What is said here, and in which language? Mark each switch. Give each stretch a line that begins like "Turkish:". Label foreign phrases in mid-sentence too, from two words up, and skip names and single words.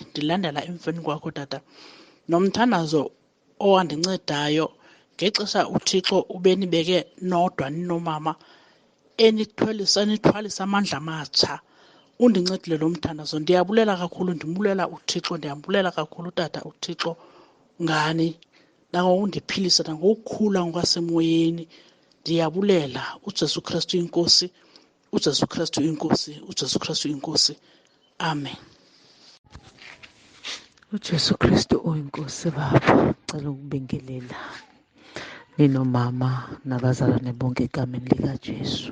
Xhosa: Ndilandela emveni kwakho Tata, nomthandazo owandincedayo ngexesha uThixo ubenibeke nodwa ninomama enithwalisa amandla amatsha. Undincedile lo mthandazo. Ndiyabulela kakhulu, ndimbulela uThixo, ndiyambulela kakhulu Tata uThixo ngani nangokundiphilisa nangokukhula ngokwasemoyeni. Ndiyabulela uJesu Kristu inkosi, uJesu Kristu inkosi, uJesu Kristu inkosi. Amen. uJesu Kristu uyinkosi.
Zulu: Baba, ngicela ukubingelela ninomama nabazalwane bonke egameni likaJesu.